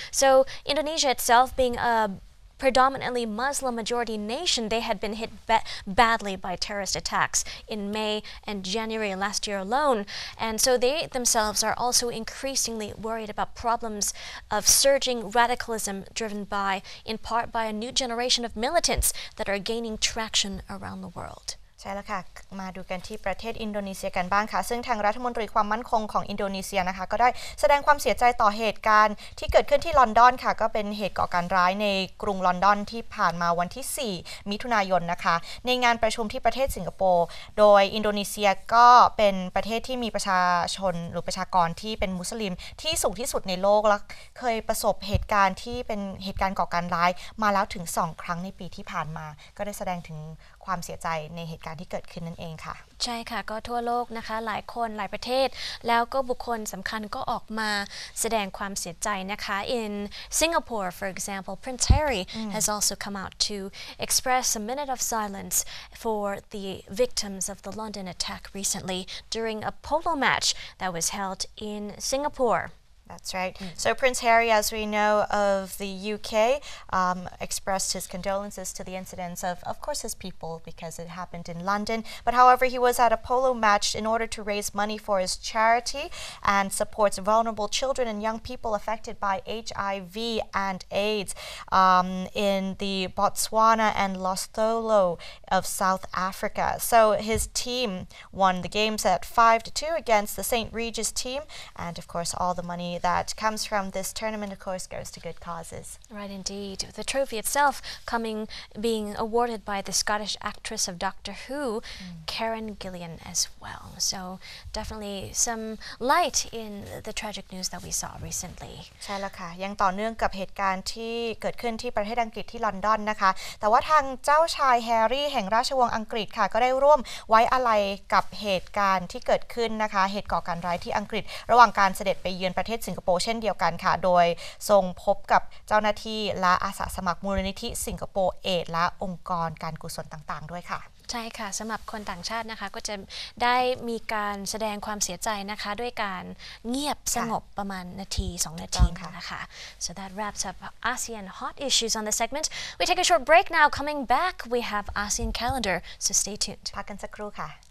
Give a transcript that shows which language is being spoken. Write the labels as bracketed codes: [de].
[en] So Indonesia itself being a predominantly Muslim majority nation, they had been hit badly by terrorist attacks in May and January last year alone. And so they themselves are also increasingly worried about problems of surging radicalism driven by, in part, by a new generation of militants that are gaining traction around the world. [th] ใช่แล้วค่ะมาดูกันที่ประเทศอินโดนีเซียกันบ้างค่ะซึ่งทางรัฐมนตรีความมั่นคงของอินโดนีเซียนะคะก็ได้แสดงความเสียใจต่อเหตุการณ์ที่เกิดขึ้นที่ลอนดอนค่ะก็เป็นเหตุก่อการร้ายในกรุงลอนดอนที่ผ่านมาวันที่4มิถุนายนนะคะในงานประชุมที่ประเทศสิงคโปร์โดยอินโดนีเซียก็เป็นประเทศที่มีประชาชนหรือประชากรที่เป็นมุสลิมที่สูงที่สุดในโลกและ เคยประสบเหตุการณ์ที่เป็นเหตุการณ์ก่อการร้ายมาแล้วถึง2 ครั้งในปีที่ผ่านมาก็ได้แสดงถึงความเสียใจในเหตุการณ์ที่เกิดขึ้นนั่นเองค่ะ ใช่ค่ะก็ทั่วโลกนะคะหลายคนหลายประเทศแล้วก็บุคคลสำคัญก็ออกมาแสดงความเสียใจนะคะ [en] In Singapore, for example, Prince Harry has also come out to express a minute of silence for the victims of the London attack recently during a polo match that was held in Singapore. That's right. So Prince Harry, as we know, of the UK, expressed his condolences to the incidents of course, his people, because it happened in London. But however, he was at a polo match in order to raise money for his charity and supports vulnerable children and young people affected by HIV and AIDS in the Botswana and Lesotho of South Africa. So his team won the games at 5-2 against the St. Regis team, and of course, all the money that comes from this tournament, of course, goes to good causes. Right, indeed. The trophy itself being awarded by the Scottish actress of Doctor Who, Karen Gillan, as well. So definitely some light in the tragic news that we saw recently. [th] ใช่แล้วค่ะยังต่อเนื่องกับเหตุการณ์ที่เกิดขึ้นที่ประเทศอังกฤษที่ลอนดอนนะคะแต่ว่าทางเจ้าชายแฮร์รี่แห่งราชวงศ์อังกฤษค่ะก็ได้ร่วมไว้อาลัยกับเหตุการณ์ที่เกิดขึ้นนะคะเหตุก่อการร้ายที่อังกฤษระหว่างการเสด็จไปเยือนประเทศสิงคโปร์เช่นเดียวกันค่ะโดยทรงพบกับเจ้าหน้าที่และอาสาสมัครมูลนิธิสิงคโปร์เอดและองค์กรการกุศลต่างๆด้วยค่ะ ใช่ค่ะสำหรับคนต่างชาตินะคะก็จะได้มีการแสดงความเสียใจนะคะด้วยการเงียบสงบประมาณนาที2นาทีนะคะ [en] So that wraps up ASEAN hot issues on this segment. We take a short break now. Coming back, we have ASEAN calendar, so stay tuned. [th] พักกันสักครู่ค่ะ